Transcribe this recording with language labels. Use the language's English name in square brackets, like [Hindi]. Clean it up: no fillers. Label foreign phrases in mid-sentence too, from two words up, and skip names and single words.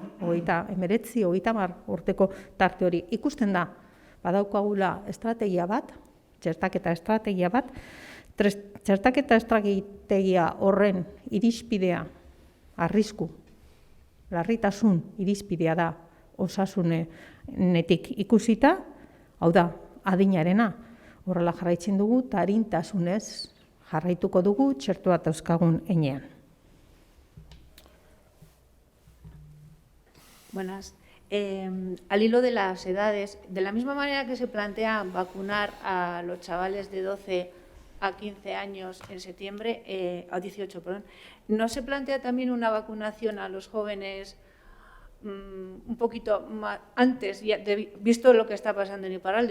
[Basque] 19, 30 urteko tarte hori ikusten da badaukagula estrategia bat, txertaketa estrategia bat, txertaketa estrategia horren irizpidea arrisku larritasun irizpidea da osasunetik ikusita, hau da, adinarena. Horrela jarraitzen dugu, eta arintasunez jarraituko dugu txertoa dauzkagun heinean. [Spanish] Buenas. Al hilo de las edades, de la misma manera que se plantea vacunar a los chavales de 12 a 15 años en septiembre, a 18, perdón, ¿no se plantea también una vacunación a los jóvenes un poquito más antes, visto lo que está pasando en Iparralde?